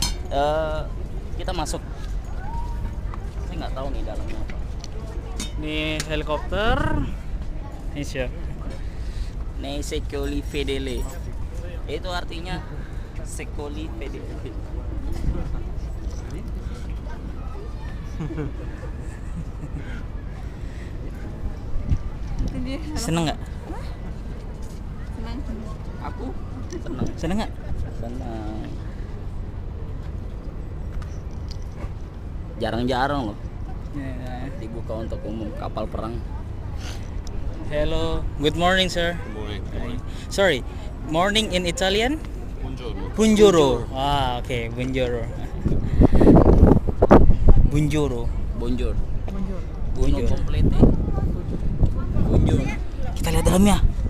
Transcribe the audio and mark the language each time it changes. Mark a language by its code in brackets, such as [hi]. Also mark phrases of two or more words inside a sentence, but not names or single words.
[id] Kita masuk. Saya nggak tahu nih dalamnya apa. Ini helikopter. Ini siapa? [it] Nei secoli fedele. [id] Itu artinya [it] secoli fedele. [id] Seneng nggak? Senang. Aku senang. Seneng nggak? Senang. Jarang-jarang loh dibuka untuk umum kapal perang. [en] Hello, good morning, sir. Morning. Sorry, morning in Italian? [it] Buongiorno. Buongiorno. Ah, oke, buongiorno. Buongiorno. [fr] Bonjour. Bonjour. Complete. Bonjour. [id] Kita lihat dalamnya.